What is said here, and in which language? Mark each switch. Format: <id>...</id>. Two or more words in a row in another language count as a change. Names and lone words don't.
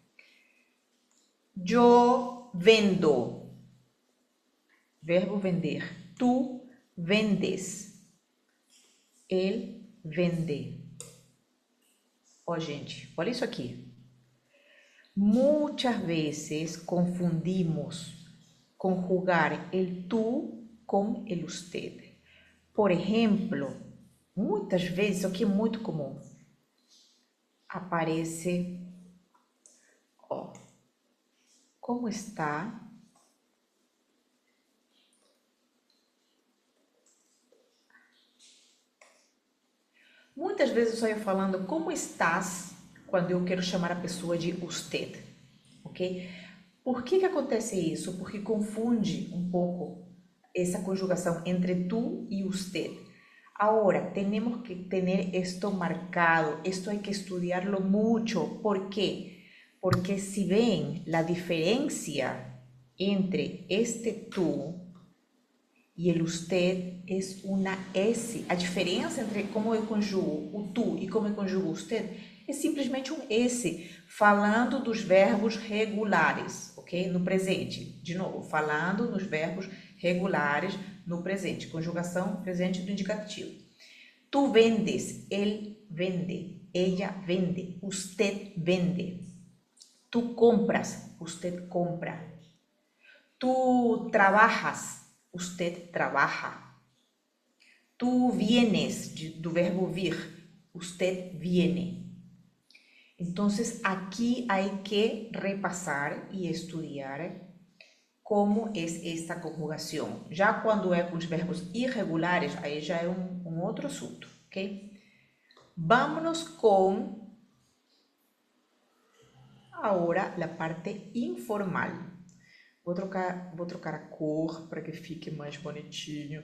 <es>Yo vendo, verbo vender. Tú vendes.</es> <pt>Ele vende. Ó, gente, olha isso aqui.</pt> <es>Muchas veces confundimos conjugar el tú con el usted. Por ejemplo,</es> <pt>Muitas vezes, isso aqui é muito comum, aparece, ó,</pt> <es>como está?</es> <pt>Muitas vezes eu saio falando</pt> <es>como estás</es> <pt>quando eu quero chamar a pessoa de usted, ok? Por que que acontece isso? Porque confunde um pouco essa conjugação entre tú e usted.</pt> <es>Ahora, tenemos que tener esto marcado, esto hay que estudiarlo mucho. ¿Por qué? Porque si ven la diferencia entre este tú e el usted es una S.</es> <pt>A diferença entre como eu conjugo o tu e como eu conjugo o usted é simplesmente um S, falando dos verbos regulares, ok? No presente. De novo, falando nos verbos regulares no presente. Conjugação presente do indicativo. Tu vendes, ele vende,</pt> <es>ella vende, usted vende. Tu compras, usted compra. Tu trabajas, usted trabaja. Tu vienes,</es> <pt>do verbo vir,</pt> <es>usted viene. Entonces, aquí hay que repasar y estudiar como es esta conjugación.</es> <pt>Já quando é com os verbos irregulares, aí já é um outro assunto, ok?</pt> <es>Vámonos con ahora la parte informal.</es> <pt>Vou trocar a cor para que fique mais bonitinho.</pt>